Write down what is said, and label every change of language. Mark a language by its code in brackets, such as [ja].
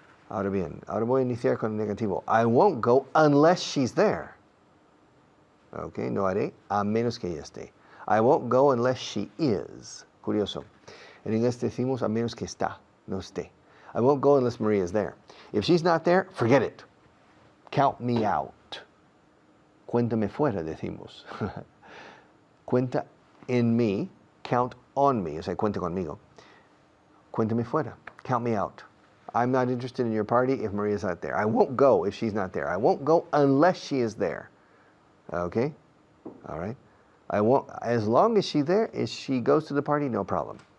[es] Ahora bien, ahora voy a iniciar con el negativo. [en] I won't go unless she's there. [es] Okay, no haré a menos que ella esté. [en] I won't go unless she is. [es] Curioso. En inglés decimos a menos que está, no esté. [en] I won't go unless Maria is there. If she's not there, forget it. Count me out. [es] Cuéntame fuera, decimos. Cuenta en mí, [en] count on me. [es] O sea, cuenta conmigo. Cuéntame fuera. [en] Count me out. I'm not interested in your party if Maria's not there. I won't go if she's not there. I won't go unless she is there. Okay? All right? I won't, as long as she's there, if she goes to the party, no problem.